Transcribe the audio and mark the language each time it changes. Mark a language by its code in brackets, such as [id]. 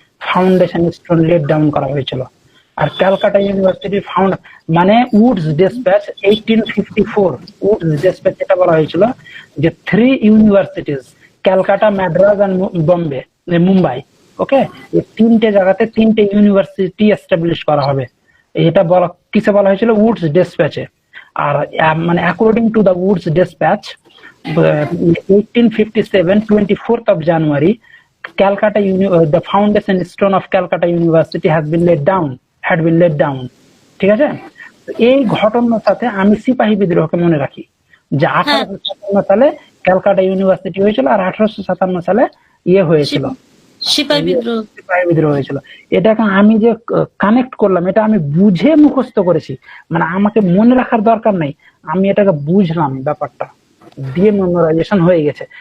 [bn] Foundation stone late down করা হয়েছিল। আর Calcutta university মানে উডস ডিসপ্যাচ 1854, উডস ডিসপ্যাচ এটা বলা হয়েছিল যে 3 ইউনিভার্সিটিজ, ক্যালকাটা, মাদ্রাজ আর মুম্বাই, ওকে, এই 3টে জায়গাতে 3টে ইউনিভার্সিটি এস্টাবলিশ করা হবে, এটা বলা কিসে বলা হয়েছিল? উডস ডিসপ্যাচে। আর মানে [en] According to the Woods dispatch 1857, 24th of January, Calcutta the foundation stone of Calcutta University had been laid down. [bn] ঠিক আছে? এই ঘটনার সাথে আমি সিপাহী বিদ্রোহকে মনে রাখি, যে 1857 সালে ক্যালকাটা ইউনিভার্সিটি হয়েছিল, আর 1857 সালে হয়েছিল, সিপাহী বিদ্রোহ হয়েছিল। এটাকে আমি যে কানেক্ট করলাম, এটা আমি বুঝে মুখস্থ করেছি, মানে আমাকে মনে রাখার দরকার নেই, আমি এটাকে বুঝলাম, ব্যাপারটা দিয়ে মেমোরাইজেশন হয়ে গেছে।